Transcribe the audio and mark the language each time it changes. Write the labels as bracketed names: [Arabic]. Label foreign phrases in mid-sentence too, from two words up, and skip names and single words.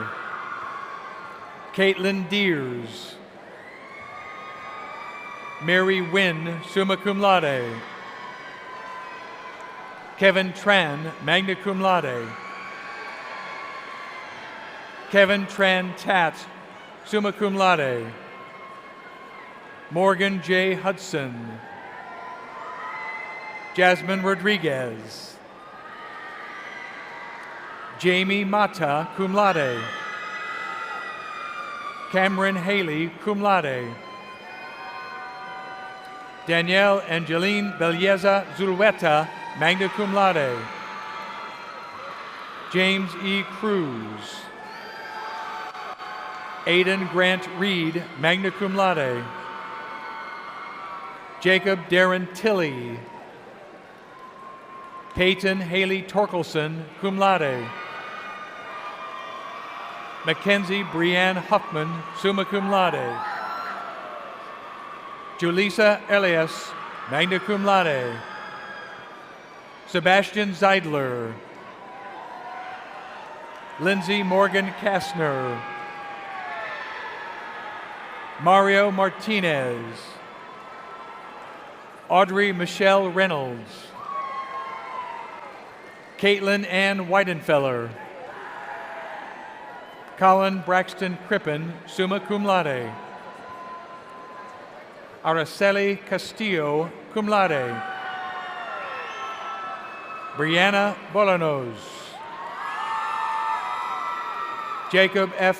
[English] Caitlin Deers. Mary Wynn, [Latin] summa cum laude. [English] Kevin Tran, [Latin] magna cum laude. [English] Kevin Tran Tat, [Latin] summa cum laude. [English] Morgan J. Hudson. Jasmine Rodriguez. Jamie Mata, [Latin] cum laude. [English] Cameron Haley, [Latin] cum laude. [English] Danielle Angeline Belleza Zulueta, [Latin] magna cum laude. [English] James E. Cruz. Aidan Grant Reed, [Latin] magna cum laude. [English] Jacob Darren Tilley. Peyton Haley Torkelson, [Latin] cum laude. [English] Mackenzie Brianne Huffman, [Latin] summa cum laude. [English] Julissa Elias, [Latin] magna cum laude. [English] Sebastian Zeidler. Lindsay Morgan Kastner. Mario Martinez. Audrey Michelle Reynolds. Caitlin Ann Weidenfeller. Colin Braxton Crippen, [Latin] summa cum laude. [English] Araceli Castillo, [Latin] cum laude. [English] Brianna Bolanos. Jacob F.